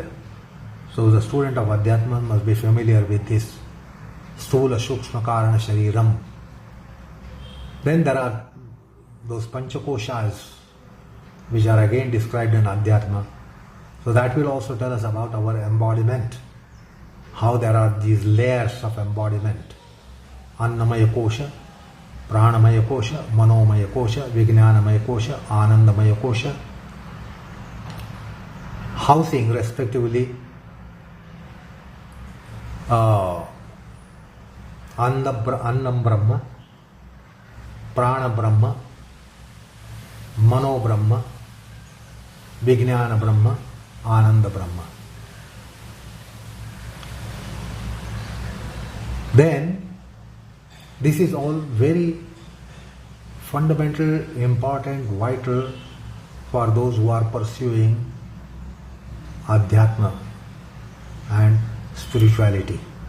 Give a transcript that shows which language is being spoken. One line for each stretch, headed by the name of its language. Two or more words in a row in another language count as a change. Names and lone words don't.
English: So the student of Adhyatma must be familiar with this
Sanskrit: स्थूल सूक्ष्म कारण शरीरम्.
English: Then there are those Panchakoshas, which are again described in Adhyatma. So that will also tell us about our embodiment, how there are these layers of embodiment.
Sanskrit: अन्नमय कोश, प्राणमय कोश, मनोमय कोश, विज्ञानमय कोश, आनन्दमय कोश,
English: housing respectively
Sanskrit: अन्नं ब्रह्म, प्राण ब्रह्म, मनो ब्रह्म, विज्ञान ब्रह्म, आनन्द ब्रह्म.
English: Then this is all very fundamental, important, vital for those who are pursuing Adhyatma and spirituality.